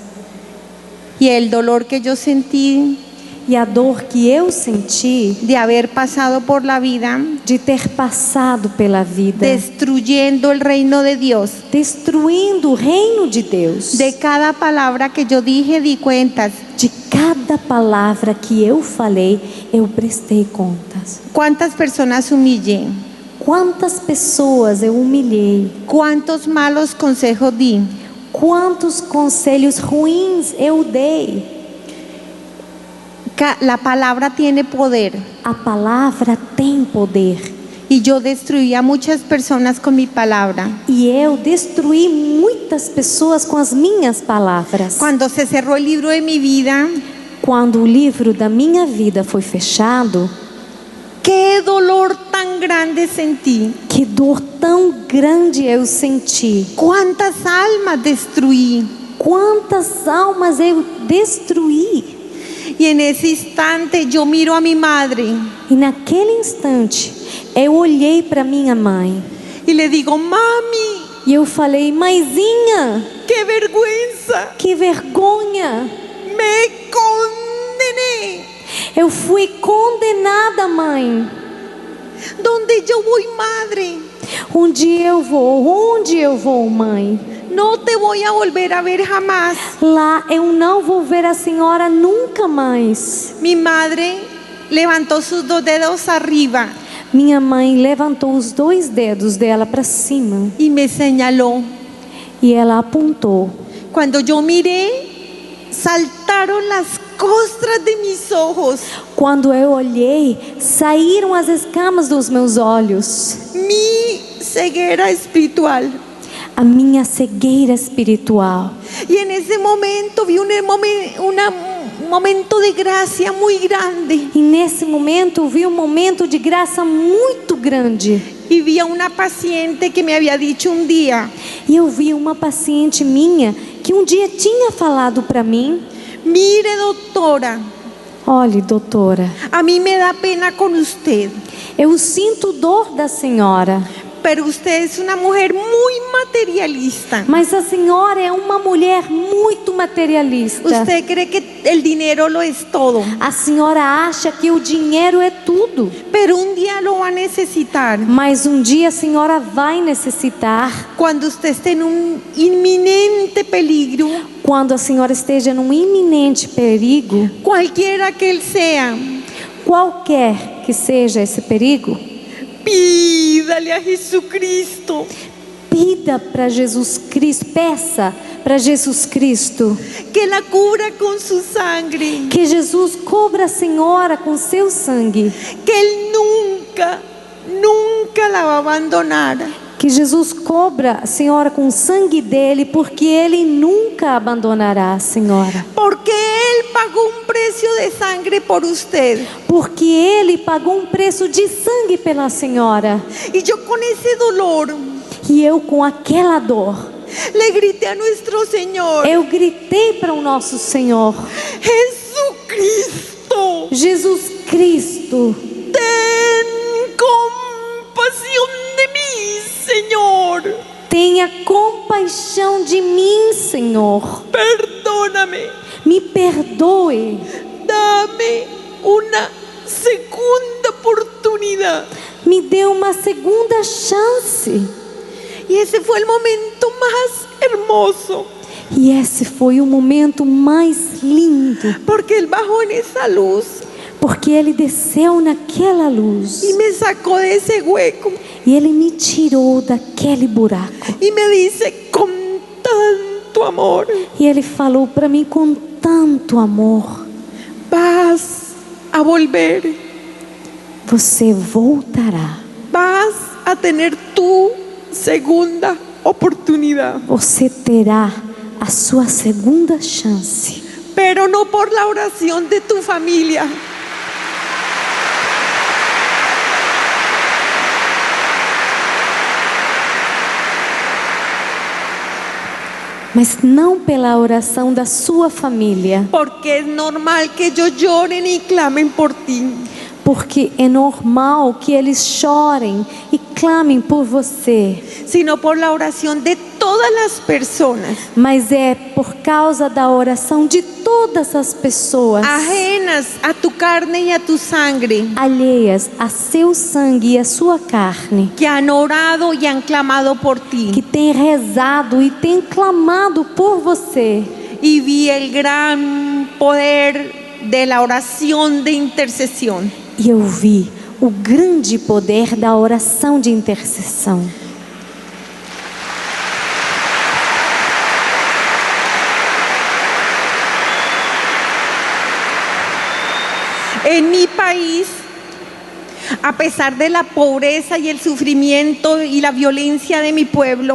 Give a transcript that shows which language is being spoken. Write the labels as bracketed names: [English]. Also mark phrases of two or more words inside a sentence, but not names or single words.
[Spanish] Y el dolor que yo sentí [Portuguese] E a dor que eu senti [Spanish] de haber pasado por la vida [Portuguese] de ter passado pela vida, [Spanish] destruyendo el reino de Dios. [Portuguese] destruindo o reino de Deus. [Spanish] De cada palabra que yo dije di cuentas. [Portuguese] De cada palavra que eu falei, eu prestei contas. [Spanish] ¿Cuántas personas humillé? [Portuguese] Quantas pessoas eu humilhei? [Spanish] ¿Cuántos malos consejos di? [Portuguese] Quantos conselhos ruins eu dei? [Spanish] La palabra tiene poder. [Portuguese] A palavra tem poder. [Spanish] Y yo destruí a muchas personas con mi palabra. [Portuguese] E eu destruí muitas pessoas com as minhas palavras. [Spanish] Cuando se cerró el libro de mi vida, [Portuguese] Quando o livro da minha vida foi fechado, [Spanish] qué dolor tan grande sentí. [Portuguese] que dor tão grande eu senti. [Spanish] Cuántas almas destruí. [Portuguese] Quantas almas eu destruí. [Spanish] Y en ese instante yo miro a mi madre [Portuguese] E naquele instante, eu olhei para minha mãe [Spanish] y le digo: mami, [Portuguese] e eu falei: mãezinha, [Spanish] qué vergüenza, [Portuguese] que vergonha. [Spanish] me condené. [Portuguese] Eu fui condenada, mãe. [Spanish] ¿Dónde yo voy, madre? [Portuguese] Onde eu vou, mãe? [Spanish] No te voy a volver a ver jamás. [Portuguese] Lá eu não vou ver a senhora nunca mais. [Spanish] Mi madre levantó sus dos dedos arriba [Portuguese] Minha mãe levantou os 2 dedos dela para cima [Spanish] y me señaló. [Portuguese] e ela apontou. [Spanish] Cuando yo miré, saltaron las costras de mis ojos. [Portuguese] Quando eu olhei, saíram as escamas dos meus olhos. [Spanish] Mi ceguera espiritual. [Portuguese] A minha cegueira espiritual. [Spanish] Y en ese momento vi un momento de gracia muy grande. [Portuguese] E nesse momento eu vi um momento de graça muito grande. [Spanish] Y vi a una paciente que me había dicho un día: [Portuguese] E eu vi uma paciente minha que um dia tinha falado para mim: [Spanish] mire, doctora, [Portuguese] olhe, doutora, [Spanish] a mí me da pena con usted, [Portuguese] eu sinto dor da senhora, [Spanish] pero usted es una mujer muy materialista. [Portuguese] mas a senhora é uma mulher muito materialista. [Spanish] Usted cree que el dinero lo es todo, [Portuguese] A senhora acha que o dinheiro é tudo, [Spanish] pero un día lo va a necesitar. [Portuguese] mas um dia a senhora vai necessitar. [Spanish] Cuando usted esté en un inminente peligro, [Portuguese] Quando a senhora esteja num iminente perigo, [Spanish] cualquiera que él sea, [Portuguese] qualquer que seja esse perigo, [Spanish] pídale a Jesucristo [Portuguese] pida para Jesus Cristo, peça para Jesus Cristo [Spanish] que la cubra con su sangre, [Portuguese] que Jesus cubra a senhora com seu sangue, [Spanish] que él nunca la va a abandonar, [Portuguese] que Jesus cobra a senhora com o sangue dele, porque ele nunca abandonará a senhora, [Spanish] porque él pagó un precio de sangre por usted. [Portuguese] porque ele pagou um preço de sangue pela senhora. [Spanish] Y yo con ese dolor [Portuguese] E eu, com aquela dor, [Spanish] le grité a nuestro Señor: [Portuguese] eu gritei para o nosso Senhor: [Spanish] Jesucristo, [Portuguese] Jesus Cristo, [Spanish] ten compasión de mí, Señor. [Portuguese] tenha compaixão de mim, Senhor. [Spanish] Perdóname, [Portuguese] Me perdoe, [Spanish] dame una segunda oportunidad. [Portuguese] me dê uma segunda chance. [Spanish] Y ese fue el momento más hermoso, [Portuguese] E esse foi o momento mais lindo, [Spanish] porque Él bajó en esa luz [Portuguese] porque ele desceu naquela luz [Spanish] y me sacó de ese hueco [Portuguese] e ele me tirou daquele buraco. [Spanish] y me dice con tanto amor: [Portuguese] E ele falou para mim com tanto amor: [Spanish] vas a volver, [Portuguese] você voltará, [Spanish] vas a tener tu segunda oportunidad, [Portuguese] você terá a sua segunda chance, [Spanish] pero no por la oración de tu familia, [Portuguese] mas não pela oração da sua família, [Spanish] porque es normal que ellos lloren y clamen por ti, [Portuguese] porque é normal que eles chorem e clamem por você, [Spanish] sino por la oración de todas las personas [Portuguese] mas é por causa da oração de todas as pessoas [Spanish] ajenas a tu carne y a tu sangre, [Portuguese] alheias a seu sangue e a sua carne, [Spanish] que han orado y han clamado por ti. [Portuguese] que tem rezado e tem clamado por você. [Spanish] Y vi el gran poder de la oración de intercesión. [Portuguese] E eu vi o grande poder da oração de intercessão. [Spanish] En mi país, a pesar de la pobreza y el sufrimiento y la violencia de mi pueblo,